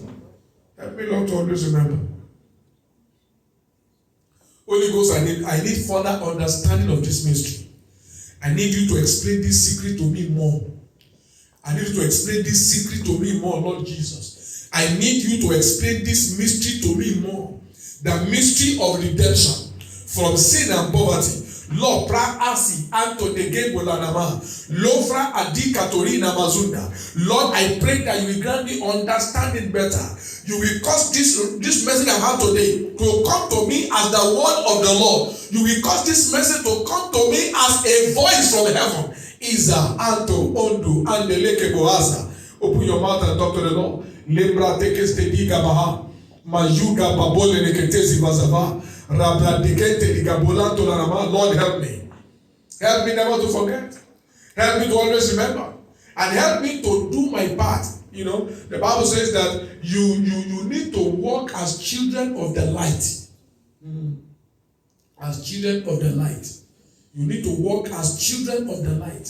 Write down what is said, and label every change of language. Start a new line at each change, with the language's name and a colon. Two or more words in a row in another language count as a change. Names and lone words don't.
English: Help me, Lord, to always remember. Holy Ghost, I need further understanding of this mystery. I need you to explain this secret to me more. I need you to explain this secret to me more, Lord Jesus. I need you to explain this mystery to me more. The mystery of redemption from sin and poverty. Lord, pra-asi anto de gebolanama. Lofra adika torina mazunda. Lord, I pray that you will grant me understanding better. You will cause this message I have today to come to me as the word of the Lord. You will cause this message to come to me as a voice from heaven. Iza anto ondo andeleke boaza. Open your mouth and talk to the Lord. Lebra tekeste diga baha. Majuga babole neketezi bazava. Lord, help me. Help me never to forget. Help me to always remember. And help me to do my part. You know, the Bible says that you need to walk as children of the light. As children of the light. You need to walk as children of the light.